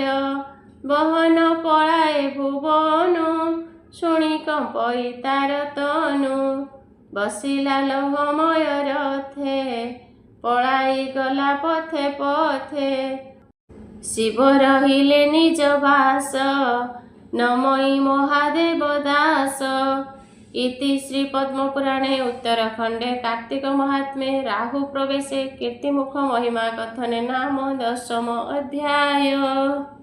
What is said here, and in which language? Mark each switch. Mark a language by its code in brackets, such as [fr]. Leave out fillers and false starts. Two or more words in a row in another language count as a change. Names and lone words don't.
[or] ବହନ ପଳାଏ ଭୁବନୁ ଶୁଣି କମ୍ପଇ ତାର ତନୁ। ବସିଲା ଲୌହମୟ ରଥେ ପଳାଇ ଗଲା ପଥେ ପଥେ। ଶିବ ରହିଲେ ନିଜ ବାସ ନମଇ ମହାଦେବ ଦାସ। [sa] इति श्री पद्मपुराणे उत्तराखंडे कार्तिक महात्म्ये राहु प्रवेशे कीर्तिमुख महिमा कथने नाम 10 अध्याय।